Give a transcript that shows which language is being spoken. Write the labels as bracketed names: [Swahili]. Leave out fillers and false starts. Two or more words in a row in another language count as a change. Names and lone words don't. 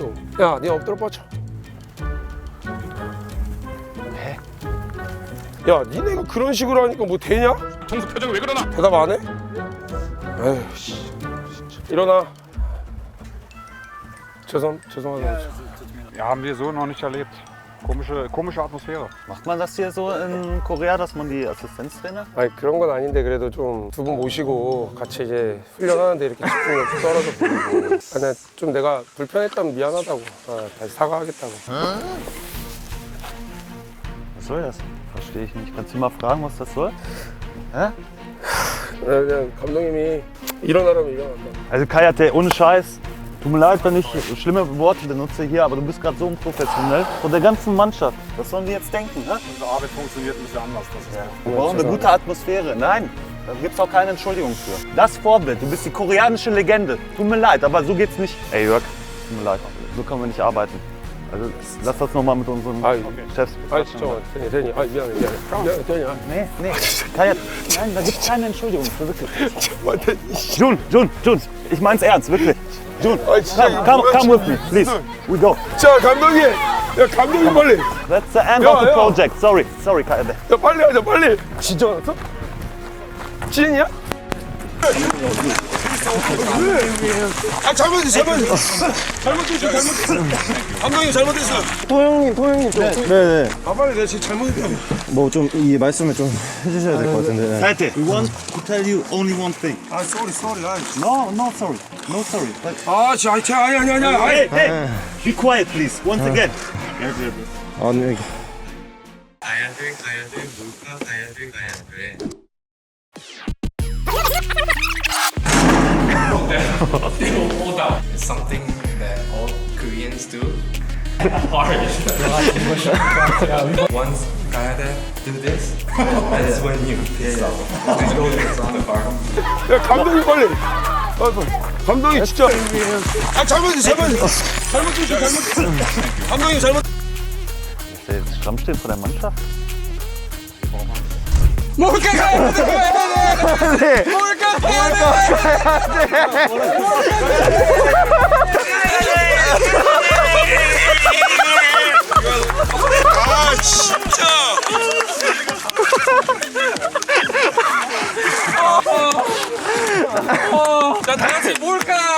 [Korean] 야 니네 엎드려 뻗쳐. 야 니네가 그런 식으로 하니까 뭐 되냐? 청소 표정이 왜 그러나? 대답 안 해? 에휴 씨 진짜. 일어나. 죄송하다. [German] Ja, haben wir so noch nicht erlebt. Komische Atmosphäre. Macht man das hier so in Korea, dass man die Assistenztrainer? [Korean] 아니 그런 건 아닌데 그래도 좀 두 분 모시고 같이 이제 훈련하는데 이렇게 집중력 좀 떨어져 보이고 아니 좀 내가 불편했다면 미안하다고 다시 사과하겠다고. [German] Was soll das? Verstehe ich nicht. Kannst du mal fragen, was das soll? Hä? [Korean] 그냥 감독님이 일어나라면 일어난다. [German] Also Kayate, ohne Scheiß. Tut mir leid, wenn ich schlimme Worte benutze hier, aber du bist gerade so unprofessionell. Vor der ganzen Mannschaft. Was sollen die jetzt denken? Hä? Unsere Arbeit funktioniert ein bisschen anders. Das ist Wir brauchen eine gute Atmosphäre. Nein, da gibt es auch keine Entschuldigung für. Das Vorbild, du bist die koreanische Legende. Tut mir leid, aber so geht's nicht. Ey Jörg, tut mir leid, so können wir nicht arbeiten. Also lass das nochmal mit unseren Chefs. [Korean] 아 진짜 대니 미안해. 대니. [German] Nee, Kayate, nein, da gibt es keine Entschuldigung für, wirklich. Jun, ich mein's ernst, wirklich. Jun, [English] come with me, please. We go. [Korean] 자 감독님, 야 감독님 빨리. [English] That's the end [German] Ja, [English] of the [German] ja. [English] project. Sorry, Kayate. [Korean] 야 빨리 하자 빨리. 진짜 왔어? 진이야? 아 잘못했어. 감독님 잘못했어. 토형님 좀 네네. 아 빨리 내가 지금 잘못했다고. 뭐 좀 이 말씀을 좀 해주셔야 될 것 같은데. [English] Kayate, we want to tell you only one thing. [Korean] 아 sorry. [English] No sorry. [Korean] 아 진짜 아니. [English] Hey, be quiet, please. Once again. [Korean] 아니 [English] It's something that all Koreans do. Hard. Once Kayade do this, that's when you stop. It's on the bar. [Korean] 야 감독님 빨리. 감독님 진짜. 아 잘못했어. 감독님 잘못. [German] Ist der jetzt Stammstehen vor der Mannschaft? [Korean] 아 진짜. 자, 다 같이 뭘까?